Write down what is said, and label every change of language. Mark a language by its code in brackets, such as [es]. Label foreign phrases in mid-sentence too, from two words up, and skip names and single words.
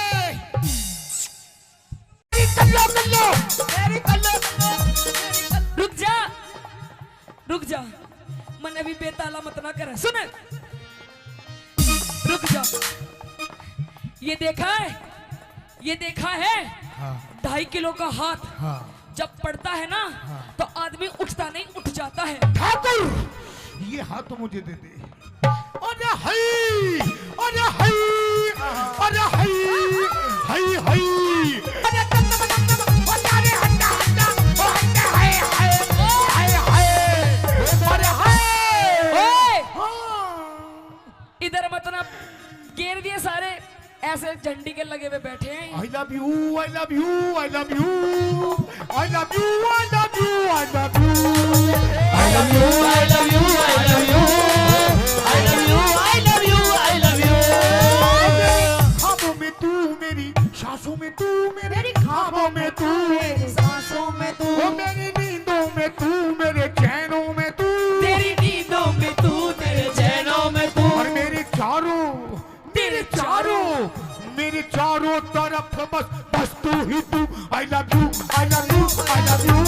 [hi] रुक जा मन अभी बेताला मत ना करे। सुन रुक जा। ये देखा है 2.5 किलो का हाथ जब पड़ता है ना तो आदमी उठता नहीं उठ जाता है। ठाकुर ये हाथ तो मुझे दे दे। अरे हई अरे हई अरे हई हई हई अरे अरे हट्टा हट्टा ओ हट्टा हाय हाय हाय हाय अरे हाय। ओए इधर मत ना घेर दिए सारे ऐसे झंडी के लगे हुए बैठे हैं। [en] I love you I love you I love you I love you I love you I love you I love you I love you I love you I love you I love you I love you। [hi] ख्वाबों में तू मेरी सांसों में तू मेरी ख्वाबों में तू मेरी सांसों में तू मेरी नींदों में तू मेरे चैनों में तू तेरी नींदों में तू तेरे चैनों में तू और मेरे चारों तरफ बस तू ही तू। [en] I love you I love you I love you